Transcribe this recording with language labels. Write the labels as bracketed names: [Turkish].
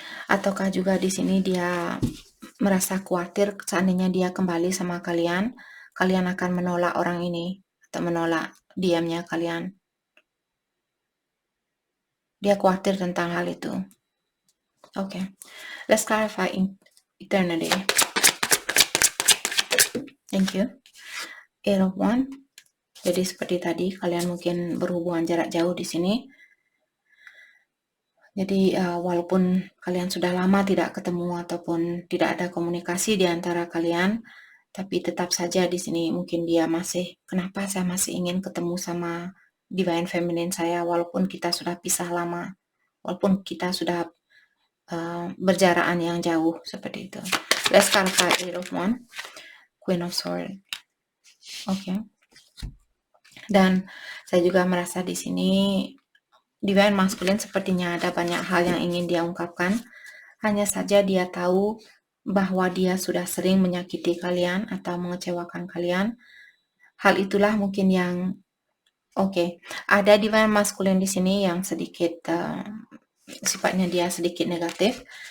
[Indonesian] Ataukah juga di sini dia merasa khawatir seandainya dia kembali sama kalian, kalian akan menolak orang ini atau menolak diamnya kalian. Dia khawatir tentang hal itu. [English] Okay, let's clarify eternity. Thank you. Eight of Wands. [Indonesian] Jadi seperti tadi, kalian mungkin berhubungan jarak jauh di sini. Jadi walaupun kalian sudah lama tidak ketemu ataupun tidak ada komunikasi di antara kalian, tapi tetap saja di sini mungkin dia masih, kenapa saya masih ingin ketemu sama Divine Feminine saya walaupun kita sudah pisah lama, walaupun kita sudah berjarakan yang jauh seperti itu. [English] Let's clarify Eight of Wands, Queen of Swords. Oke. [Indonesian] Dan saya juga merasa di sini Divine Masculine sepertinya ada banyak hal yang ingin dia ungkapkan. Hanya saja dia tahu bahwa dia sudah sering menyakiti kalian atau mengecewakan kalian. Hal itulah mungkin yang ada Divine Masculine di sini yang sedikit sifatnya dia sedikit negatif.